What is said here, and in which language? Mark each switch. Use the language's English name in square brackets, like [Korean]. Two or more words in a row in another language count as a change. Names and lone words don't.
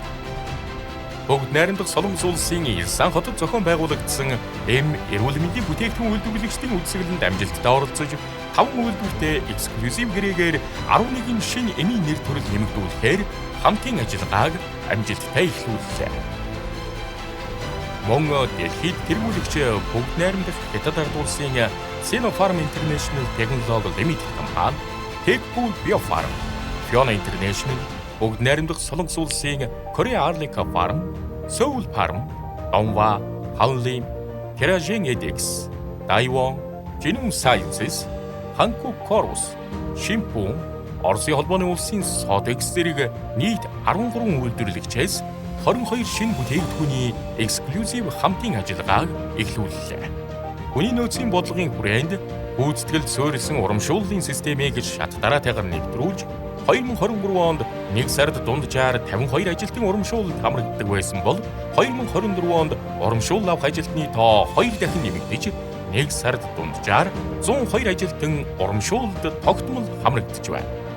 [Mongolian] Бүгд найрамдах Солонгос улсын Илсан хотод зохион байгуулагдсан эрүүл мэндийн бүтээгдэхүүн үйлдвэрлэгчдийн үзэсгэлэнд амжилттай оролцож 5 үйлдвэртэй эксклюзив гэрээгээр 11 шинэ эмийн нэр төрөл нэмэгдүүлэхээр хамтын ажиллагааг амжилттай эхлүүллээ. Мөн дэлхийд тэргүүлэгч бүгд найрамдах Хятад ард улсын Sinopharm International Technology Limited компани, Techpool Biopharm, Fiona International, бүгд найрамдах Солонгос улсын Korea Arnica Farm, Seoul Farm, Dongwa, Hanlim, Terragen Ethics, Taiwan, Genome Sciences, Hankook Corus, Шимпун, Оросын холбооны улсын Sodexo зэрэг нийт 13 үйлдвэрлэгчээс 22 шинэ бүтээгдэхүүний эксклюзив хамтын ажиллагааг эхлүүллээ. Хүний нөөцийн бодлогын хүрээнд гүйцэтгэлд суурилсан урамшууллын системийг шат дараатайгаар нэвтрүүлж 2023 онд 1 сард дунджаар 52 ажилтны урамшуулалд хамрагддаг байсан бол 2024 онд урамшуул авах ажилтны тоо 2 дахин нэмэгдэж 1 сард дунджаар 102 ажилтан урамшуулалд тогтмол хамрагдж байна.